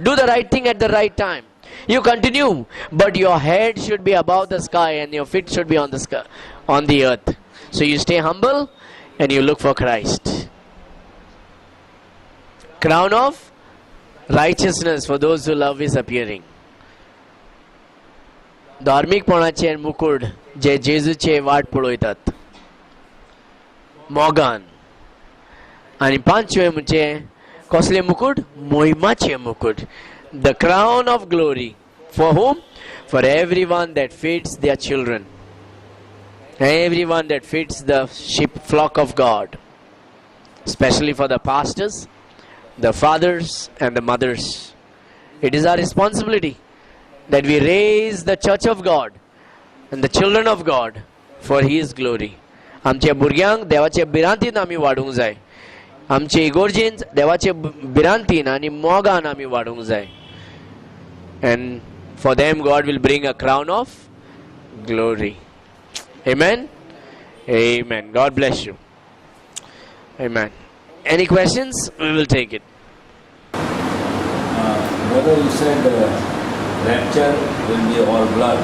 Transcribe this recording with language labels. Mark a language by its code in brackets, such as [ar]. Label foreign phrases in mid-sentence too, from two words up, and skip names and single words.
[en] Do the right thing at the right time. You continue, but your head should be above the sky and your feet should be on the sky, on the earth. So you stay humble, and you look for Christ. Crown of righteousness for those who love His appearing. [kok] धार्मिकपणाचे मुकुट जे जेजूचे वाट पळयतात. मोगान. आणि पांचवे म्हणजे कसले मुकुट? मोहिमाचे मुकुट. [en] The crown of glory. For whom? For everyone that feeds their children. Everyone that feeds the sheep flock of God. Especially for the pastors, the fathers and the mothers. It is our responsibility that we raise the church of God and the children of God for His glory. [kok] आमच्या भुरग्यांक देवाच्या बिरांतीन आमी वाडूंक जाय. आमचे इगोर्जेन देवाचे बिरांतीन आनी मोगान आमी वाडूंक जाय. [en] And for them God will bring a crown of glory. Amen? Amen. God bless you. Amen. Any questions? We will take it. Brother, you said rapture will be all blood.